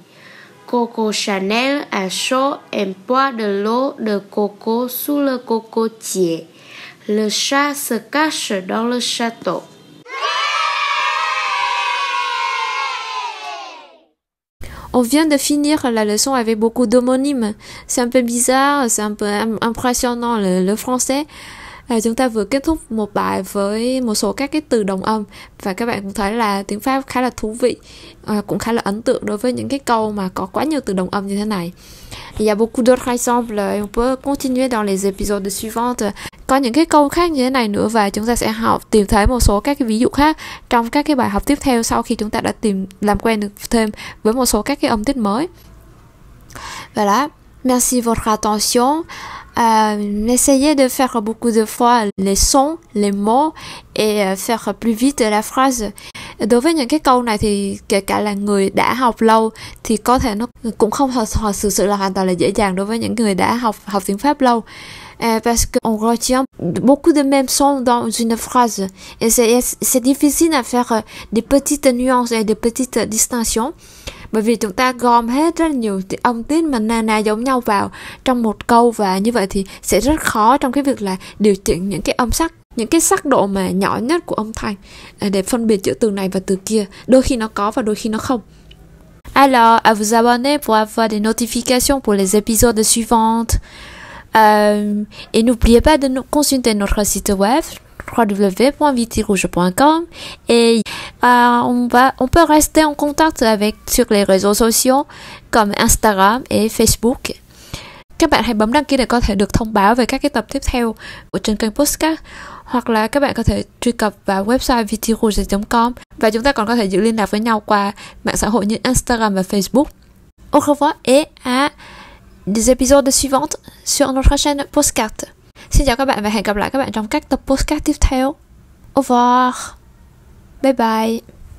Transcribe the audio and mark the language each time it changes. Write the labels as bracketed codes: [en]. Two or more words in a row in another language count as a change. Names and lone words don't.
[fr] Coco Chanel a chaud et boit de l'eau de coco sous le cocotier. Le chat se cache dans le château. On vient de finir la leçon avec beaucoup d'homonymes. C'est un peu bizarre, c'est un peu impressionnant le français. [vi] Chúng ta vừa kết thúc một bài với một số các cái từ đồng âm và các bạn cũng thấy là tiếng Pháp khá là thú vị, cũng khá là ấn tượng đối với những cái câu mà có quá nhiều từ đồng âm như thế này. [fr] Il y a beaucoup d'autres exemples, on peut continuer dans les épisodes suivants. [vi] Có những cái câu khác như thế này nữa và chúng ta sẽ tìm thấy một số các cái ví dụ khác trong các cái bài học tiếp theo sau khi chúng ta đã làm quen được thêm với một số các cái âm tiết mới. [fr] Voilà, merci votre attention. Essayez de faire beaucoup de fois les sons, les mots et faire plus vite la phrase. [vi] Đối với những cái câu này thì kể cả là người đã học lâu thì có thể nó cũng không thật sự là hoàn toàn là dễ dàng đối với những người đã học tiếng Pháp lâu. [fr] Parce qu'on retient beaucoup de mêmes sons dans une phrase et c'est difficile à faire des petites nuances et des petites distinctions. [vi] Bởi vì chúng ta gom hết rất là nhiều âm tiết mà na giống nhau vào trong một câu và như vậy thì sẽ rất khó trong cái việc là điều chỉnh những cái âm sắc, những cái sắc độ mà nhỏ nhất của âm thanh để phân biệt giữa từ này và từ kia. Đôi khi nó có và đôi khi nó không. [fr] Alors, à vous abonner pour avoir des notifications pour les épisodes suivants. Et n'oubliez pas de consulter notre site web www.vitirouge.com et on peut rester en contact sur les réseaux sociaux comme Instagram et Facebook. [vi] Các bạn hãy bấm đăng ký để có thể được thông báo về các cái tập tiếp theo của trên kênh podcast, hoặc là các bạn có thể truy cập vào website vitirouge.com và chúng ta còn có thể giữ liên lạc với nhau qua mạng xã hội như Instagram và Facebook. [fr] Au revoir et à des épisodes suivants sur notre chaîne podcast. [vi] Xin chào các bạn và hẹn gặp lại các bạn trong các tập podcast tiếp theo. [fr] Au revoir. [en] Bye bye.